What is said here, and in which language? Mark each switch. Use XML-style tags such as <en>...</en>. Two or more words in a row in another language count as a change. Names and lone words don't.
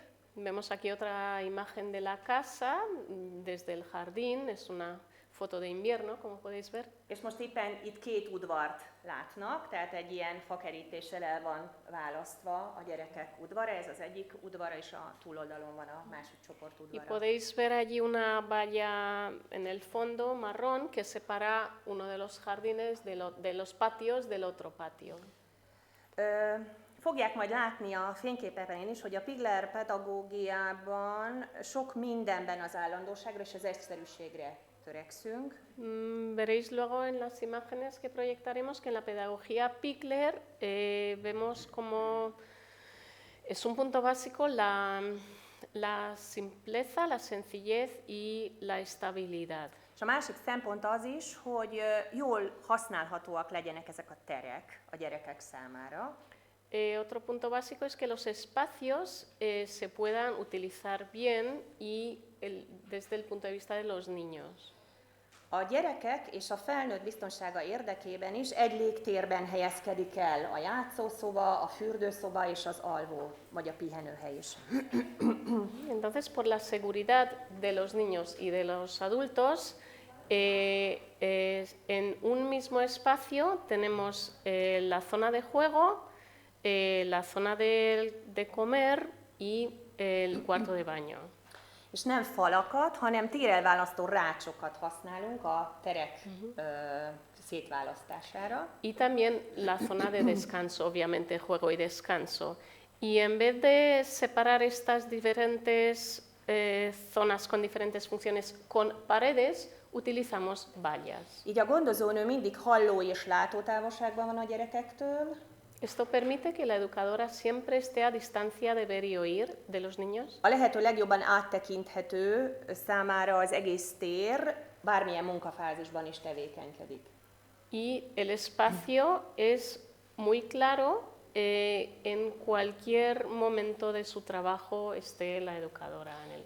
<es>Vemos aquí otra imagen de la casa desde el jardín, es una foto de invierno, como podéis ver.</es> <hu>És most éppen itt két udvart látnak, tehát egy ilyen fakerítéssel el van választva a gyerekek udvara, ez az egyik udvara, és a túloldalon van a másik csoport</hu> <es>Y</es> <hu>udvara.</hu> <es>podéis ver allí una valla en el fondo marrón que separa uno de los jardines de los patios del otro patio.</es> <hu>Fogják majd látni a fényképeken is, hogy a Pigler pedagógiában sok mindenben az állandóságra és az egyszerűségre törekszünk.</hu> <es>Veréis luego en las imágenes que proyectaremos que en la pedagogía Pigler vemos como es un punto básico la simpleza, la sencillez y la estabilidad.</es> <hu>És a másik szempont az is, hogy jól használhatóak legyenek ezek a terek a gyerekek számára.</hu> <es>Otro punto básico es que los espacios se puedan utilizar bien y desde el punto de vista de los niños.</es> <hu>A gyerekek és a felnőtt biztonsága érdekében is egy légtérben helyezkedik el a játszószoba, a fürdőszoba és az alvó vagy a pihenőhely is.</hu> <es>Entonces, por la seguridad de los niños y de los adultos, en un mismo espacio tenemos la zona de juego, la zona de comer y el cuarto de baño.</es> <hu>És nem falakat, hanem térelválasztó rácsokat használunk a terek szétválasztására.</hu> <es>Y también la zona de descanso, obviamente, juego y descanso. Y en vez de separar estas diferentes zonas con diferentes funciones con paredes, utilizamos vallas.</es> <hu>Így a gondozónő mindig halló és látótávolságban van a gyerekektől.</hu> <es>Esto permite que la educadora siempre esté a distancia de ver y oír de los niños.</es> <hu>A lehető legjobban áttekinthető számára az egész tér, bármilyen munkafázisban is tevékenykedik.</hu> <es>Y el espacio es muy claro, en cualquier momento de su trabajo esté la educadora en él.</es>